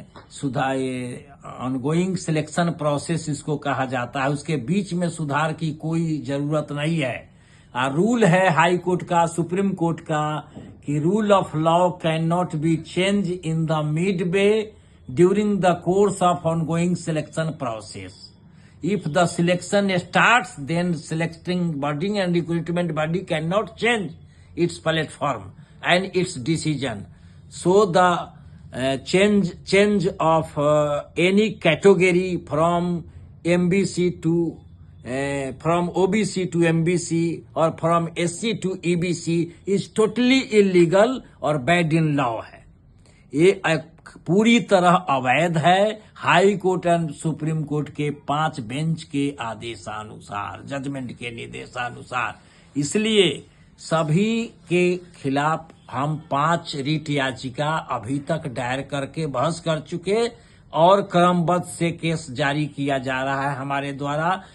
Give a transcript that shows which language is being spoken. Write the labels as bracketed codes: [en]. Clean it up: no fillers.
[hi] सुधार, ongoing selection process इसको कहा जाता है, उसके बीच में सुधार की कोई जरूरत नहीं है। रूल है हाई कोर्ट का, सुप्रीम कोर्ट का कि [en] Rule of law can not be change in the mid way during the course of ongoing selection process. If the selection starts, then selecting body and recruitment body cannot change its platform and its decision. So the change of any category from MBC to from OBC to MBC or from SC to EBC is totally illegal और bad in law है। [hi] ये पूरी तरह अवैध है। High court and supreme court के 5 bench के आदेशानुसार, जजमेंट के निर्देशानुसार, इसलिए सभी के खिलाफ हम 5 रिट याचिका अभी तक दायर करके बहस कर चुके और क्रमबद्ध से केस जारी किया जा रहा है हमारे द्वारा।